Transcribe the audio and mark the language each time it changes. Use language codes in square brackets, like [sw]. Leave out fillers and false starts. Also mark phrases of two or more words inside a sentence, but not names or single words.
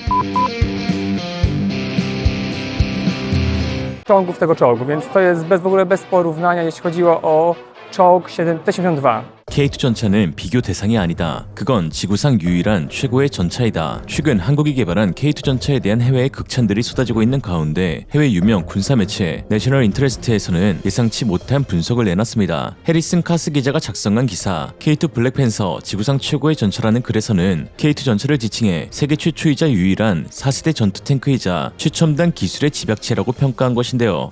[pl] Czołgów tego czołgu, więc to jest w ogóle bez porównania, jeśli chodziło o czołg T-72. [ko] K2 전차는 비교 대상이 아니다. 그건 지구상 유일한 최고의 전차이다. 최근 한국이 개발한 K2 전차에 대한 해외의 극찬들이 쏟아지고 있는 가운데 해외 유명 군사 매체 내셔널 인터레스트에서는 예상치 못한 분석을 내놨습니다. 해리슨 카스 기자가 작성한 기사 K2 블랙팬서 지구상 최고의 전차라는 글에서는 K2 전차를 지칭해 세계 최초이자 유일한 4세대 전투 탱크이자 최첨단 기술의 집약체라고 평가한 것인데요.